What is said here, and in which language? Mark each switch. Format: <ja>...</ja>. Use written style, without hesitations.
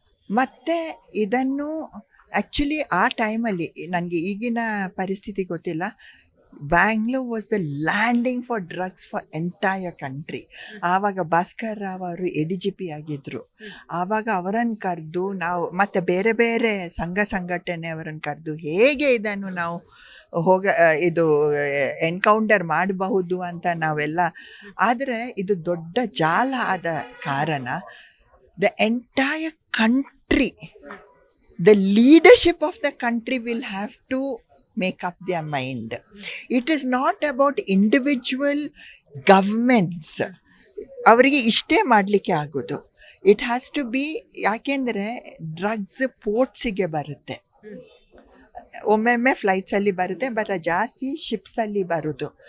<kn>ಮತ್ತು ಇದನ್ನು ಆ್ಯಕ್ಚುಲಿ ಆ ಟೈಮಲ್ಲಿ ನನಗೆ ಈಗಿನ ಪರಿಸ್ಥಿತಿ ಗೊತ್ತಿಲ್ಲ,</kn> <en>Bangalore was the landing for drugs for entire country.</en> <kn>ಆವಾಗ ಭಾಸ್ಕರ್ ರಾವ್ ಅವರು ADGP ಆಗಿದ್ದರು. ಆವಾಗ ಅವರನ್ನು ಕರೆದು ನಾವು ಮತ್ತು ಬೇರೆ ಬೇರೆ ಸಂಘಟನೆಯವರನ್ನು ಕರೆದು ಹೇಗೆ ಇದನ್ನು ನಾವು ಇದು ಎನ್ಕೌಂಟರ್ ಮಾಡಬಹುದು ಅಂತ ನಾವೆಲ್ಲ. ಆದರೆ ಇದು ದೊಡ್ಡ ಜಾಲ ಆದ ಕಾರಣ</kn> <en>The entire country, the leadership of the country will have to make up their mind. It is not about individual governments.</en> <kn>ಅವರಿಗೆ ಇಷ್ಟೇ ಮಾಡಲಿಕ್ಕೆ ಆಗೋದು.</kn> <en>it has to be,</en> <kn>ಯಾಕೆಂದರೆ ಡ್ರಗ್ಸ್ ಪೋರ್ಟ್ಸಿಗೆ ಬರುತ್ತೆ, ಒಮ್ಮೊಮ್ಮೆ ಫ್ಲೈಟ್ಸಲ್ಲಿ ಬರುತ್ತೆ, ಬಟ್ ಜಾಸ್ತಿ ಶಿಪ್ಸಲ್ಲಿ ಬರೋದು.</kn>